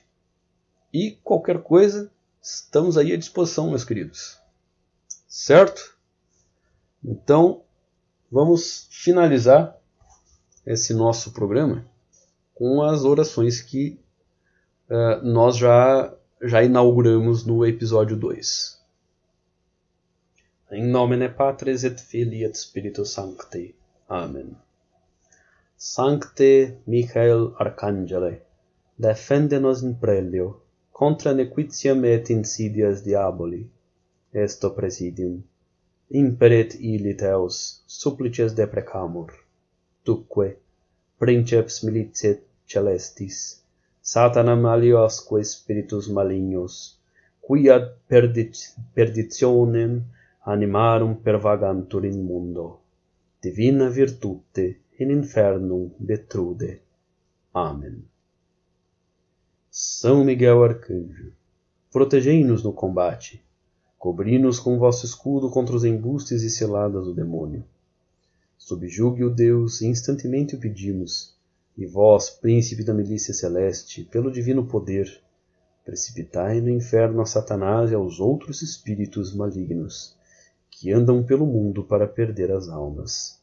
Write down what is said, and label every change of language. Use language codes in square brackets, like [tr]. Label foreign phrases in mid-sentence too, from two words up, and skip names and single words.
[pt] E qualquer coisa, estamos aí à disposição, meus queridos. Certo? Então, vamos finalizar esse nosso programa com as orações que nós já inauguramos no episódio 2. [la] In nomine Patris et Filii et Spiritus Sancti. Amen. Sancte Michael Arcangele, defende-nos in prelio, contra nequitiam et insidias diaboli. Esto presidium. Imperet illit eos, supplices deprecamur. Tuque, princeps militiae celestis, Satanam aliosque spiritus malignos, qui ad perditionem animarum pervagantur in mundo, divina virtute in infernum detrude. [pt] Amém. São Miguel Arcanjo, protegei-nos no combate, cobri-nos com vosso escudo contra os embustes e ciladas do demônio. Subjugue o Deus, instantemente o pedimos, e vós, príncipe da milícia celeste, pelo divino poder, precipitai no inferno a Satanás e aos outros espíritos malignos, que andam pelo mundo para perder as almas.